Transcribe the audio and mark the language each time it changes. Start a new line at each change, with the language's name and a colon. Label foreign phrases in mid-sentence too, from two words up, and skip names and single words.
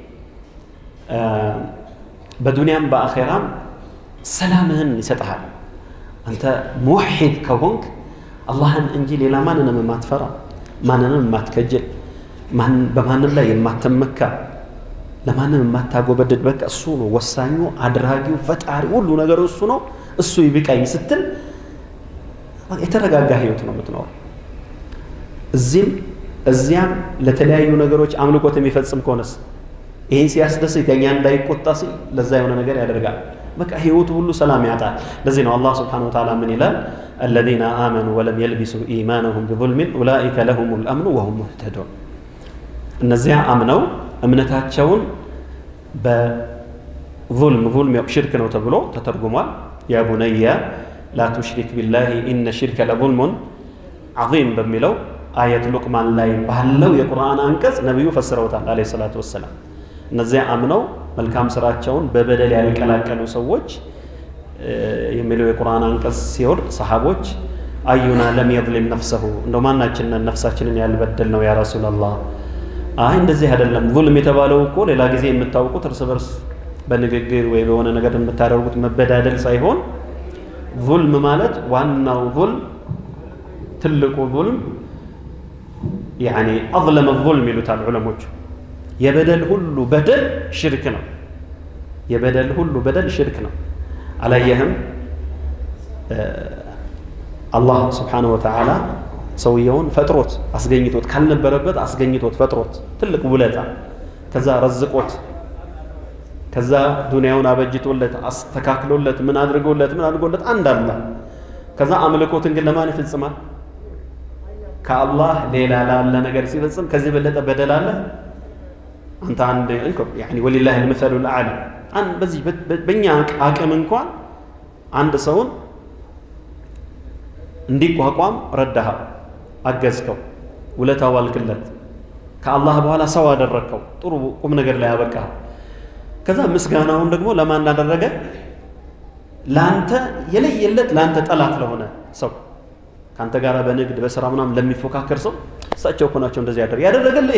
Amharic: በዱንያም በአኺራም ሰላምህን ይሰጣል አንተ ሙሂድ ከሆንክ አላህን እንጂ ሌላ ማንንም የማትፈራ ማንንም የማትከጀል በማንም ላይ የማትመካ ለማንም የማታጎበድድ በቃ እሱ ነው ወሳኙ አድራጊው ፈጣሪ ሁሉ ነገር እሱ ነው እሱ ይብቃኝ ስትል የተረጋጋ ህይወት ነው የምትኖረው እዚያም ለተለያዩ ነገሮች አምልኮት የሚፈጽም ከሆነስ ይሄን ሲያስደስት የኛ እንዳይቆጣ ሲል ለዛ የሆነ ነገር ያደርጋል በቃ ህይወቱ ሁሉ ሰላም ያጣል ለዚህ ነው አላህ
Arabic: سبحانه وتعالى
Amharic: ምን ይላል
Arabic: الذين آمنوا ولم يلبسوا إيمانهم بظلم أولئك لهم الأمن وهم مهتدون
Amharic: እነዚያ አምነው እምነታቸውን በظልም ያው ሽርክ ነው ተብሎ ተተርጉሟል
Arabic: يا بني لا تشرك بالله إن الشرك لظلم عظيم
Amharic: በሚለው አያት ሉቅማን ላይ ባለው የቁርአን አንቀጽ ነብዩ ፈስረውታል
Arabic: عليه الصلاة والسلام
Amharic: እነዚያ አምነው መልካም ስራቸውን በበደል ያልቀላቀሉ ሰዎች የሚለው የቁርአን አንቀጽ ሲወርድ ሰሃቦች
Arabic: أينا لم يظلم نفسه
Amharic: እንደው ማናችንን ነፍሳችንን ያልበደል ነው
Arabic: يا رسول الله
Amharic: አይ እንደዚህ አይደለም ظلم የተባለው እኮ ሌላ ጊዜ የምታውቁት እርስ በርስ በንግግር ወይ በሆነ ነገር የምታደርጉት መበዳደል ሳይሆን ظلم ማለት ዋናው ظلم ትልቁ ظلم
Arabic: يعني اظلم الظلم
Amharic: ይሉታል ዑለሞች የበደል ሁሉ በደል ሽርክ ነው የበደል ሁሉ በደል ሽርክ ነው አላየህም አላህ
Arabic: سبحانه وتعالى
Amharic: ሰውየውን ፈጥሮት አስገኝቶት ካልነበረበት አስገኝቶት ፈጥሮት ትልቅ ውለታ ከዛ ረዝቆት ከዛ ዱንያውን አበጅቶለት አስተካክሎለት ምን አድርጎለት አንድ አላህ ከዛ አምልኮትን ግን ለማን ይፈጽማል ከአላህ ሌላ ላለ ነገር ሲፈጽም ከዚህ በለጠ በደል አለ አንተ አንድ
Arabic: يعني ولله المثل الاعلى
Amharic: አን በዚህ በእኛ አቅም እንኳን አንድ ሰውን እንዲቋቋም ረዳህ አገዝከው ውለታ ዋልክለት ከአላህ በኋላ ሰው አደረከው ጥሩ ቁም ነገር ላይ ያበቃ ከዛ ምስጋናውን ደግሞ ለማን አደረገ ላንተ የለየለት ላንተ ጠላት ለሆነ ሰው ካንተ ጋር በንግድ በስራ ምናምን ለሚፎካከር ሰው እሳቸው እኮ ናቸው እንደዚህ ያደረገልህ